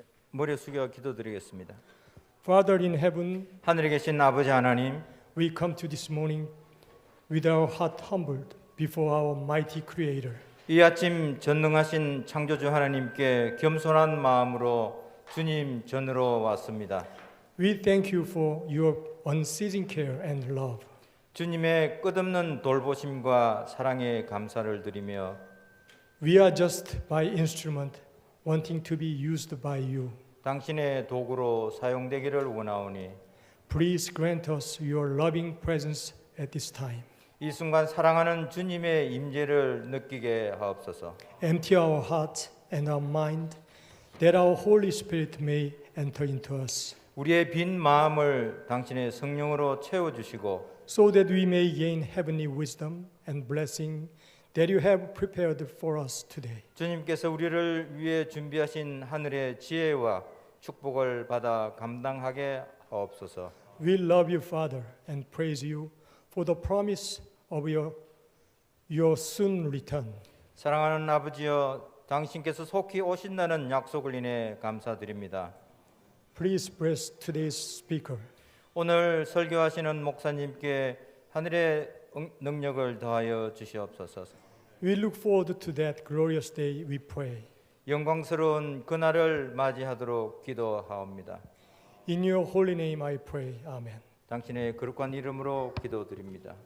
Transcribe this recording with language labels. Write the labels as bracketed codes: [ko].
[ko] 머리 숙여 기도드리겠습니다. [en] Father in heaven, [ko] 하늘에 계신 아버지 하나님, [en] we come to this morning with our heart humbled before our mighty Creator. [ko] 이 아침 전능하신 창조주 하나님께 겸손한 마음으로 주님 전으로 왔습니다. [en] We thank you for your unceasing care and love. [ko] 주님의 끝없는 돌보심과 사랑에 감사를 드리며 [en] We are just by instrument wanting to be used by you. [ko] 당신의 도구로 사용되기를 원하오니 [en] Please grant us your loving presence at this time. [ko] 이 순간 사랑하는 주님의 임재를 느끼게 하옵소서. [en] Empty our heart and our mind that our Holy Spirit may enter into us, [ko] 우리의 빈 마음을 당신의 성령으로 채워주시고 [en] so that we may gain heavenly wisdom and blessing that you have prepared for us today. [ko] 주님께서 우리를 위해 준비하신 하늘의 지혜와 축복을 받아 감당하게 하옵소서. [en] We love you, Father, and praise you for the promise of your soon return. [ko] 사랑하는 아버지여, 당신께서 속히 오신다는 약속을 인해 감사드립니다. [en] Please bless today's speaker. [ko] 오늘 설교하시는 목사님께 하늘의 능력을 더하여 주시옵소서. [en] We look forward to that glorious day, we pray. [ko] 영광스러운 그날을 맞이하도록 기도하옵니다. [en] In your holy name I pray. Amen. [ko] 당신의 거룩한 이름으로 기도드립니다.